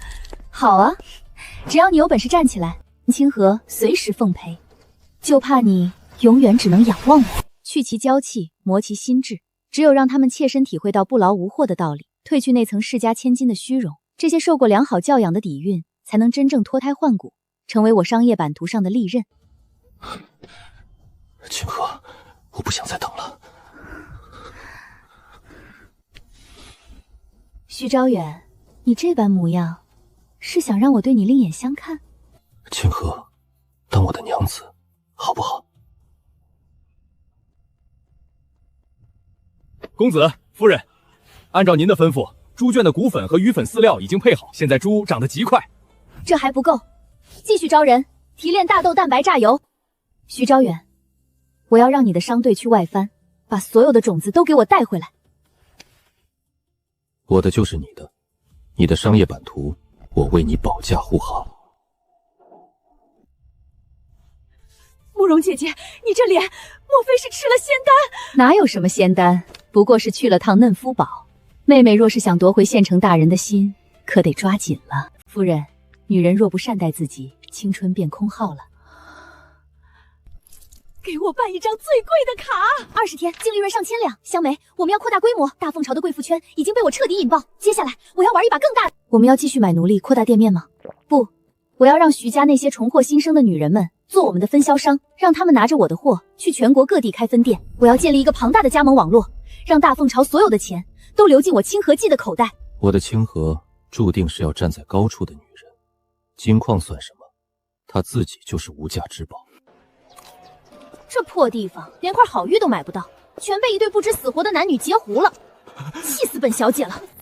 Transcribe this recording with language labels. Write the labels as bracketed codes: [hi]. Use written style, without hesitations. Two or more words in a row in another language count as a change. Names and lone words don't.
[zh] 好啊，只要你有本事站起來，林清河隨時奉陪。就怕你永遠只能仰望我，去其嬌氣，磨其心智。只有讓他們切身體會到不勞無獲的道理，褪去那層世家千金的虛榮，這些受過良好教養的底蘊，才能真正脫胎換骨，成為我商業版圖上的利刃。清河，我不想再等了。徐昭遠，你這般模樣，是想讓我對你另眼相看？清河，當我的娘子，好不好？公子、夫人，按照您的吩咐，豬圈的骨粉和魚粉飼料已經配好，現在豬長得極快。這還不夠，繼續招人，提煉大豆蛋白榨油。徐昭遠，我要讓你的商隊去外番，把所有的種子都給我帶回來。我的就是你的，你的商業版圖，我為你保駕護航。慕容姐姐，你這臉，莫非是吃了仙丹？哪有什麼仙丹，不過是去了趟嫩膚堡。妹妹若是想奪回縣城大人的心，可得抓緊了。夫人，女人若不善待自己，青春便空耗了。給我辦一張最貴的卡，20天淨利潤上千兩。香梅，我們要擴大規模，大鳳朝的貴婦圈已經被我徹底引爆。接下來我要玩一把更大的。我們要繼續買奴隸，擴大店面嗎？不，我要讓徐家那些重獲新生的女人們做我們的分銷商，讓他們拿着我的貨去全國各地開分店。我要建立一個龐大的加盟網絡，讓大鳳朝所有的錢都流進我清河記的口袋。我的清河注定是要站在高處的女人， 金礦算什麼？他自己就是无價之宝。这破地方连块好玉都买不到，全被一对不知死活的男女截胡了，气死本小姐了！